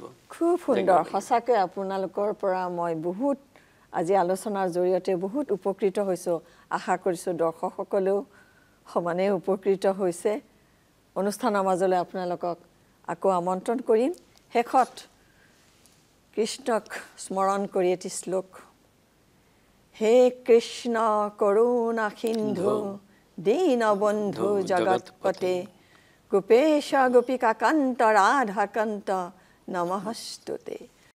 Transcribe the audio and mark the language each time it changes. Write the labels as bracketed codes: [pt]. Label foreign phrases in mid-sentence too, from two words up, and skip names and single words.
[as] খুব সুন্দৰ সঁচাকৈ আপোনালোকৰ পৰা মই বহুত আজি আলোচনাৰ জৰিয়তে বহুত উপকৃত হৈছোঁ আশা কৰিছোঁ দৰ্শকসকলেও সমানে উপকৃত হৈছে অনুষ্ঠানৰ মাজলৈ আপোনালোকক আকৌ আমন্ত্ৰণ কৰিম শেষত কৃষ্ণক স্মৰণ কৰি এটি শ্লোক [sa] হে কৃষ্ণ করুণা সিন্ধু দীনবন্ধু জগৎপতে গোপেশ গোপিকা কান্ত রাধাকান্ত নমস্তুতে